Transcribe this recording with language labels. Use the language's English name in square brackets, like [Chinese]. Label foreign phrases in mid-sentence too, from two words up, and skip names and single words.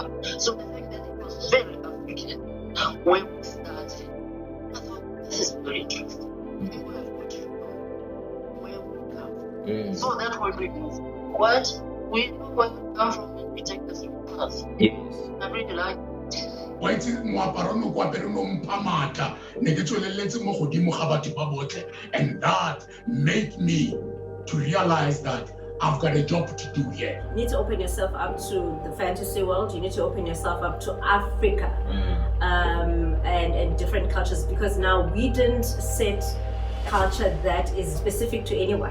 [English] So I think that it was very African when we started. I thought this is very interesting. People have got to know where we come from. So that when we move forward, we know where we come from and we take the same path. Yes. I really like it. Why is it [Tswana] moaparo no kwapere no mpamata ne ke tsweleletse mo godimo ga batho ba botle, [English] and that made me to realize that I've got a job to do here. You need to open yourself up to the fantasy world. You need to open yourself up to Africa and different cultures, because now we didn't set culture that is specific to anyone.